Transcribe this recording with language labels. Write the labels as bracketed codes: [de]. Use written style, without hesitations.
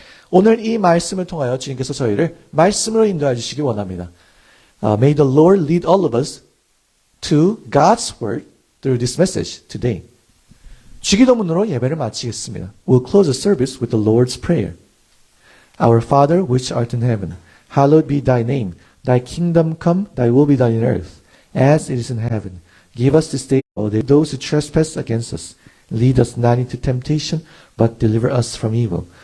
[ko] 오늘 이 말씀을 통하여 주님께서 저희를 말씀으로 인도해 주시기 원합니다. [en] May the Lord lead all of us to God's word through this message today. [ko] 주기도문으로 예배를 마치겠습니다. [en] We'll close the service with the Lord's Prayer. Our Father, which art in heaven, hallowed be thy name. Thy kingdom come, thy will be done in earth, as it is in heaven. Give us this day all day those who trespass against us. Lead us not into temptation, but deliver us from evil.